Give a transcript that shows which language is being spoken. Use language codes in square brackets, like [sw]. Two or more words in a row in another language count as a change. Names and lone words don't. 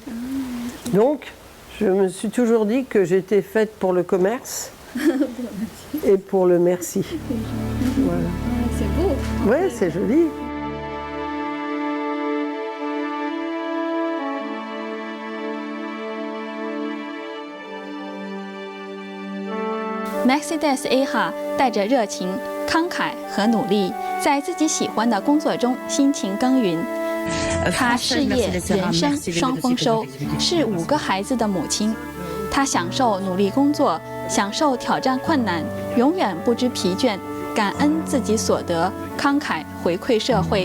[fr] Donc, je me suis toujours dit que j'étais faite pour le commerce et pour le merci. Voilà. C'est beau. Ouais, c'est joli. [zh] Mercedes A.哈 带着热情、慷慨和努力，在自己喜欢的工作中辛勤耕耘。她事业、人生双丰收，是5个孩子的母亲。她享受努力工作，享受挑战困难，永远不知疲倦，感恩自己所得，慷慨回馈社会。